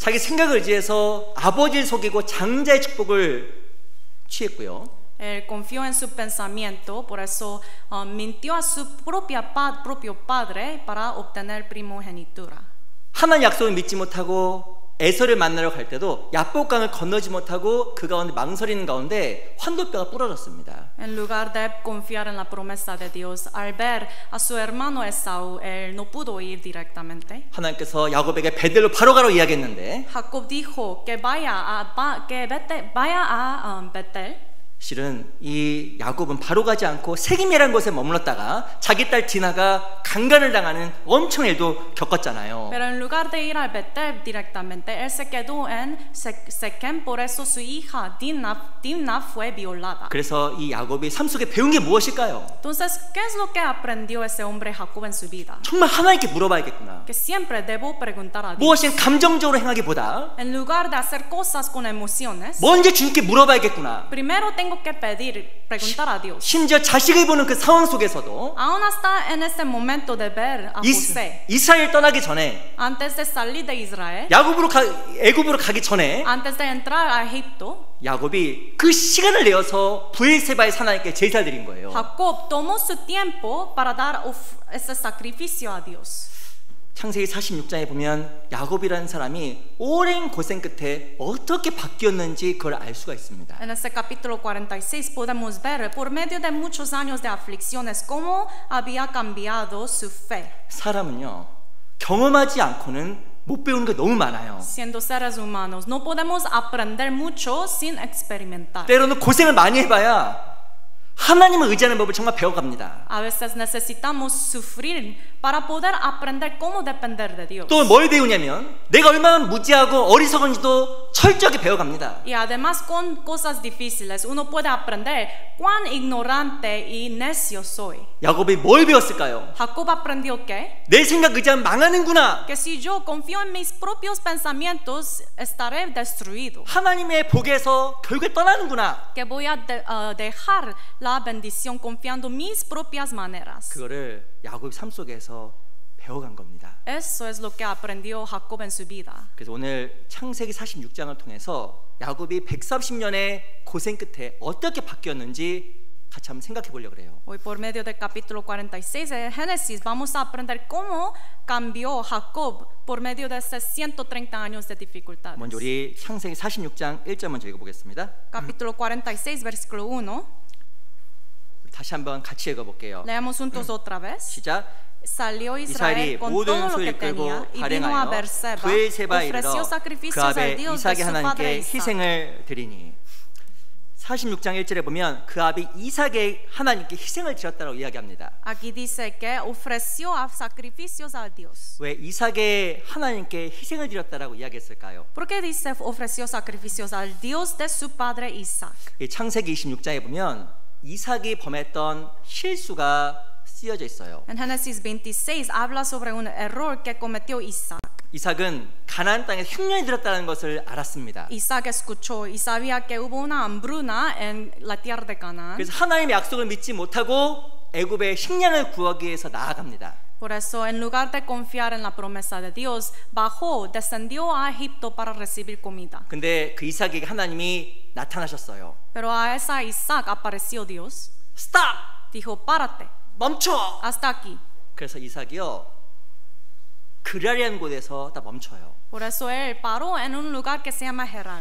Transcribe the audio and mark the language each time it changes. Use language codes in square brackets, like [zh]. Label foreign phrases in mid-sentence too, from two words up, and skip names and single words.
[ko] 자기 생각을 의지해서 아버지를 속이고 장자의 축복을 취했고요. [es] Él confió en su pensamiento, por eso mintió a su propio padre para obtener primogenitura. [ko] 하나님 약속을 믿지 못하고 에서를 만나러 갈 때도 야복강을 건너지 못하고 그 가운데 망설이는 가운데 환도뼈가 부러졌습니다. [es] En lugar de confiar en la promesa de Dios, al ver a su hermano Esaú, él no pudo ir directamente. [ko] 하나님께서 야곱에게 베델로 바로 가라고 이야기했는데 [es] Jacob dijo que vaya a Betel. [ko] 실은 이 야곱은 바로 가지 않고 세겜이라는 곳에 머물렀다가 자기 딸 디나가 강간을 당하는 엄청난 일도 겪었잖아요. [es] Pero en lugar de ir a Betel directamente, él se quedó en Sequem, por eso su hija Dimna fue violada. [ko] 그래서 이 야곱이 삶 속에 배운 게 무엇일까요? [es] Entonces, ¿qué es lo que aprendió ese hombre Jacob en su vida? [ko] 정말 하나님께 물어봐야겠구나. [es] Que siempre debo preguntar a Dios. [ko] 무엇인 감정적으로 행하기보다 [es] En lugar de hacer cosas con emociones, [ko] 먼저 주님께 물어봐야겠구나. [es] primero tengo que preguntar a Dios. [ko] 심지어 자식을 보는 그 상황 속에서도 [es] Aún hasta en ese momento de ver a José, [ko] 이스라엘 떠나기 전에 [es] antes de salir de Israel, [ko] 애굽으로 가기 전에 [es] antes de entrar a Egipto, [ko] 야곱이 그 시간을 내어서 브엘세바의 하나님께 제사를 드린 거예요. [es] Jacob tomó su tiempo para dar ese sacrificio a Dios. [ko] 창세기 46장에 보면 야곱이라는 사람이 오랜 고생 끝에 어떻게 바뀌었는지 그걸 알 수가 있습니다. [es] En ese capítulo 46 podemos ver por medio de muchos años de aflicciones cómo había cambiado su fe. [ko] 사람은요 경험하지 않고는 못 배우는 게 너무 많아요. [es] Siendo seres humanos no podemos aprender mucho sin experimentar. [ko] 때로는 고생을 많이 해봐야 하나님을 의지하는 법을 정말 배워갑니다. [es] A veces necesitamos sufrir para poder aprender cómo depender de Dios. [ko] 또 뭘 배우냐면 내가 얼마나 무지하고 어리석은지도 철저하게 배워갑니다. [es] Y además con cosas difíciles uno puede aprender cuán ignorante y necio soy. [ko] 야곱이 뭘 배웠을까요? [es] Jacob aprendió que [ko] 내 생각 의지하면 망하는구나. [es] que si yo confío en mis propios pensamientos estaré destruido. [ko] 하나님의 복에서 결국에 떠나는구나. [es] Que voy a dejar la bendición confiando mis propias maneras. [ko] 그거를 야곱의 삶 속에서 배워간 겁니다. [es] Eso es lo que aprendió Jacob en su vida. [ko] 그래서 오늘 창세기 46장을 통해서 야곱이 130년의 고생 끝에 어떻게 바뀌었는지 같이 한번 생각해 보려고 그래요. [es] Hoy por medio del capítulo 46 de Génesis vamos a aprender cómo cambió Jacob por medio de esos 130 años de dificultades. [ko] 먼저 우리 창세기 46장 1절 먼저 읽어보겠습니다. [es] Capítulo 46 versículo 1. [ko] 다시 한번 같이 읽어볼게요. [es] Leamos juntos otra vez. [ko] 시작. [es] Salió Israel con todo lo que tenía y vino a Berseba, ofreció sacrificios al Dios de su padre Isaac. [ko] 희생을 드리니 46장 1절에 보면 그 아비 이삭의 하나님께 희생을 드렸다고 이야기합니다. [es] Aquí dice que ofreció sacrificios al Dios. [ko] 왜 이삭의 하나님께 희생을 드렸다라고 이야기했을까요? [es] ¿Por qué dice ofreció sacrificios al Dios de su padre Isaac? [ko] 이 창세기 26장에 보면 이삭이 범했던 실수가 쓰여져 있어요. [es] En Génesis 26 habla sobre un error que cometió Isaac. [ko] 이삭은 가나안 땅에 흉년이 들었다는 것을 알았습니다. [es] Isaac escuchó y sabía que hubo una hambruna en la tierra de Canaán. [ko] 그래서 하나님의 약속을 믿지 못하고 애굽의 식량을 구하기 위해서 나아갑니다. [es] Por eso, en lugar de confiar en la promesa de Dios, bajó, descendió a Egipto para recibir comida. [ko] 근데 그 이삭에게 하나님이 나타나셨어요. [es] Pero a esa Isaac apareció Dios. Stop! Dijo, párate. [ko] 멈춰! [es] Hasta aquí. [ko] 그래서 이삭이요 그라리한 곳에서 딱 멈춰요. [es] Por eso él paró en un lugar que se llama Gerar.